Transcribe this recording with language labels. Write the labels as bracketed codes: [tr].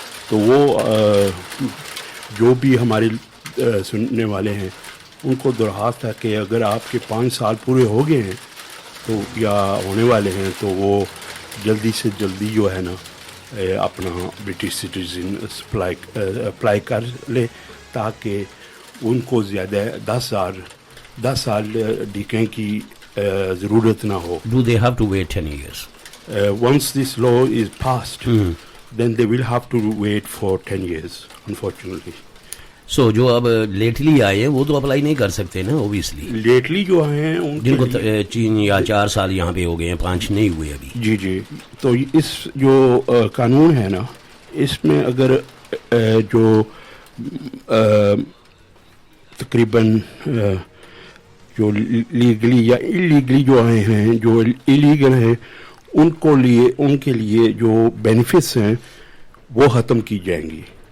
[hi] तो वो जो भी हमारे सुनने वाले हैं उनको दरख्वास्त है कि अगर आपके 5 साल पूरे हो गए हैं तो या होने वाले हैं, तो वो जल्दी से जल्दी जो है ना अपना ब्रिटिश सिटीजन अप्लाई कर ले, ताकि उनको ज़्यादा 10 साल डिके की ज़रूरत ना हो। [en] Do they have to wait 10 years? Once this law is passed, then they will have to wait for 10 years, unfortunately. [hi] So जो अब लेटली आए हैं वो तो अप्लाई नहीं कर सकते ना, ओबियसली। लेटली जो हैं जिनको 3 या 4 साल यहाँ पे हो गए हैं, 5 नहीं हुए अभी। जी जी। तो इस जो कानून है ना, इसमें अगर जो तकरीबन जो लीगली या इलीगली जो आए हैं, जो इलीगल हैं, उनके लिए जो बेनिफिट्स हैं वो ख़त्म की जाएंगी।